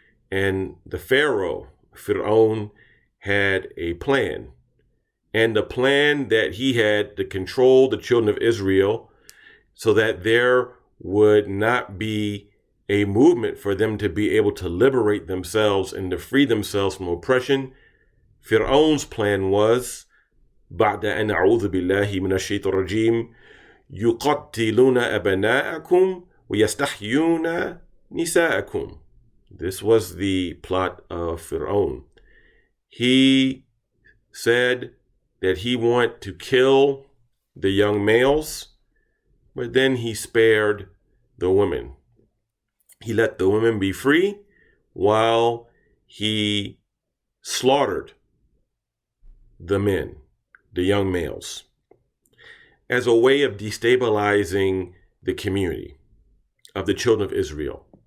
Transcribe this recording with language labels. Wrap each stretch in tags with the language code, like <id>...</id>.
<en>And the Pharaoh, Fir'aun, had a plan. And the plan that he had to control the children of Israel so that there would not be a movement for them to be able to liberate themselves and to free themselves from oppression. Fir'aun's plan was,</en> <ar>بعد أن أعوذ بالله من الشيطان الرجيم يقتلون أبناءكم ويستحيون نساءكم.</ar> <en>This was the plot of Fir'aun. He said that he wanted to kill the young males, but then he spared the women. He let the women be free while he slaughtered the men, the young males, as a way of destabilizing the community of the children of Israel.</en>